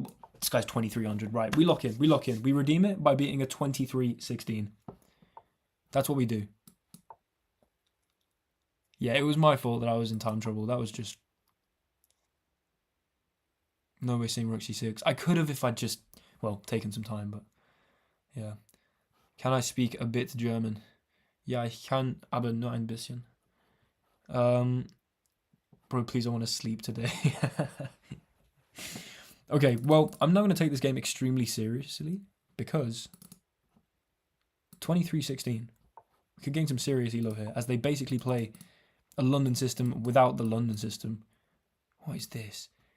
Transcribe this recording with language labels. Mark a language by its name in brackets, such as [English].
[English] But this guy's 2300. Right. We lock in. We lock in. We redeem it by beating a 23-16. That's what we do. Yeah, it was my fault that I was in time trouble. That was just... No way seeing rook c6. I could have if I'd just, well, taken some time, but yeah. Can I speak a bit German? [German] Ja, ich kann, aber nur ein bisschen. [English] Bro, please, I want to sleep today. Okay, well, I'm now going to take this game extremely seriously because 23-16. We could gain some serious elo here as they basically play a London system without the London system. What is this?